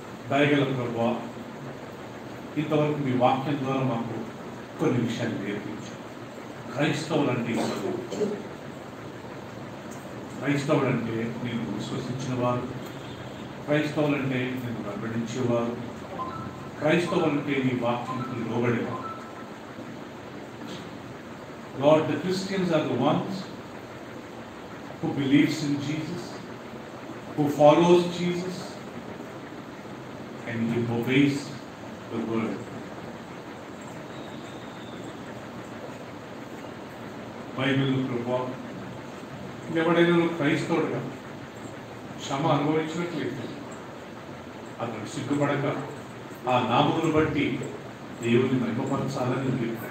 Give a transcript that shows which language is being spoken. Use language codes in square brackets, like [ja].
[te] దయగల ప్రభువా, ఇంతవరకు మీ వాక్యం ద్వారా మాకు కొన్ని విషయాలు నేర్పించారు. క్రైస్తవులంటే ఎవరు? క్రైస్తవులంటే నేను విశ్వసించిన వారు, క్రైస్తవులంటే నేను వెంబడించేవారు, క్రైస్తవులంటే నీ వాక్యానికి లోబడేవారు. [en] Lord, the Christians are the ones who believes in Jesus, who follows Jesus, and he obeys the word. [te] Bible ప్రభావం ఎవడైనా క్రైస్తవుడుగా శ్రమ అనుభవించినట్లయితే అతను సిగ్గుపడక ఆ నామమును బట్టి దేవుని మహిమపరచాలని